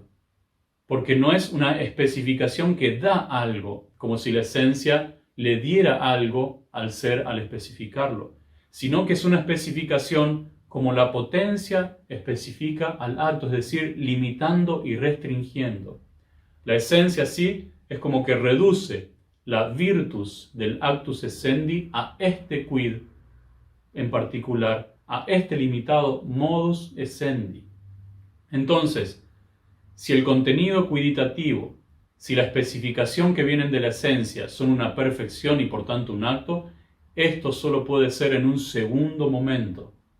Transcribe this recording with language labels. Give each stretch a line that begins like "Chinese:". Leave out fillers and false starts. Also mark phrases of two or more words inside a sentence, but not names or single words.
Spanish: Porque no es una especificación que da algo, como si la esencia le diera algo al ser al especificarlo, sino que es una especificación como la potencia especifica al acto, es decir, limitando y restringiendo. La esencia, sí, es como que reduce la virtus del
Latin: actus essendi
Spanish: a este quid en particular, a este limitado
Latin: modus essendi.
Spanish: Entonces, si el contenido quiditativo, si la especificación que vienen de la esencia son una perfección y por tanto un acto, esto solo puede ser en un segundo momento.